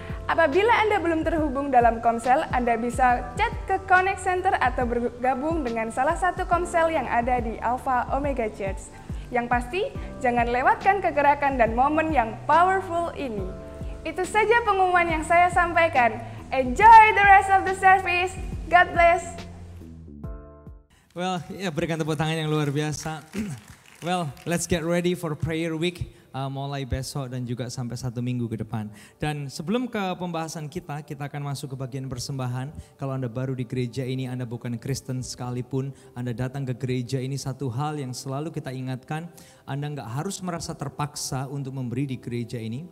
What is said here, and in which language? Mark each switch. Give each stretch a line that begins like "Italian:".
Indonesian: Apabila Anda belum terhubung dalam komsel, Anda bisa chat ke Connect Center atau bergabung dengan salah satu komsel yang ada di Alpha Omega Church. Yang pasti, jangan lewatkan kegerakan dan momen yang powerful ini. Itu saja pengumuman yang saya sampaikan.
English: Enjoy the rest of the service. God bless.
Indonesian: Well, ya berikan tepuk tangan yang luar biasa.
English: Well, let's get ready for prayer week.
Indonesian: Mulai besok dan juga sampai 1 minggu ke depan. Dan sebelum ke pembahasan kita akan masuk ke bagian persembahan. Kalau Anda baru di gereja ini, Anda bukan Kristen sekalipun, Anda datang ke gereja ini, satu hal yang selalu kita ingatkan, Anda nggak harus merasa terpaksa untuk memberi di gereja ini.